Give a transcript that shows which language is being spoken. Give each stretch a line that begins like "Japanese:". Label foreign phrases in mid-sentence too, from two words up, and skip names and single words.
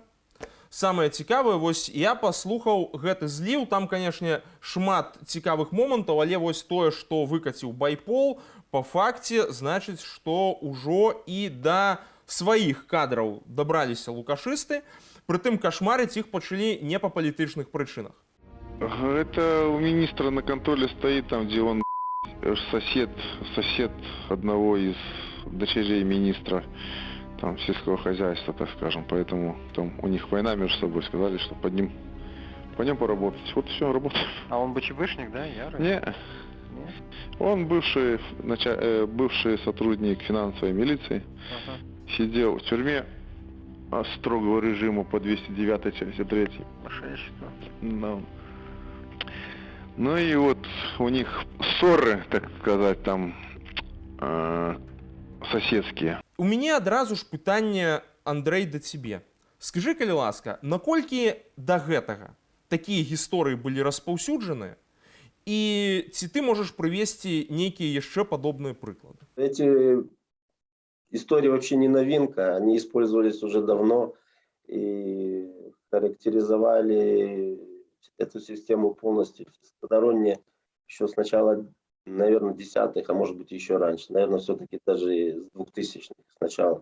Belarusian: Самае цікавае, вось я паслухаў гэты зліў, там, канешне, шмат цікавых момантаў, але вось тое, што выкаціў байпол, па факце, значыць, што ўжо і да сваіх кадраў дабраліся лукашысты, прытым кашмарыць іх пачалі не па палітычных прычынах.
Russian: Это у министра на контроле стоит, там, где он сосед одного из дочерей министра там, сельского хозяйства, так скажем. Поэтому там у них война между собой, сказали, что по ним поработать. Вот и все, работаем. А он БЧБшник, да? Ярый? Не. Он бывший сотрудник финансовой милиции. Ага. Сидел в тюрьме строгого режима по 209 части 3. Мошенничество. Да. Ну и вот у них ссоры, так сказать, там соседские.
Belarusian: У мяне адразу ж пытанне, Андрей, да цябе. Скажы, калі ласка, наколькі да гэтага такія гісторыі былі распаўсюджаныя, і ці ты можаш прывесці нейкія яшчэ падобныя прыклады?
Russian: Эти истории вообще не новинка, они использовались уже давно и характеризовали эту систему полностью всесторонне еще с начала, наверное, десятых, а может быть еще раньше, наверное, все-таки даже с 2000-х сначала.